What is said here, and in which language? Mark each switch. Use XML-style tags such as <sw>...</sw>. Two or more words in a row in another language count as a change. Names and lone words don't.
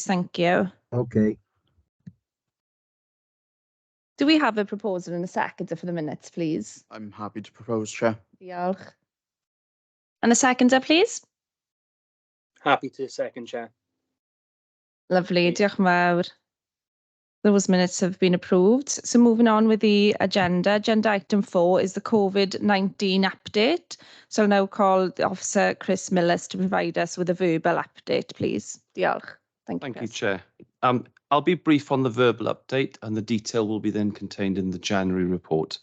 <en>Thank you. Okay. Do we have a proposal and a seconder for the minutes, please? I'm happy to propose, Chair. Diolch. And a seconder, please? Happy to second, Chair. Lovely.</en> <cy>Diolch yn fawr.</cy> <en>Those minutes have been approved. So moving on with the agenda. Agenda item 4 is the COVID-19 update. So I'll now call the Officer Chris Millis to provide us with a verbal update, please.</en> <cy>Diolch.</cy> <en>Thank you, Chair. I'll be brief on the verbal update and the detail will be then contained in the January report.</en>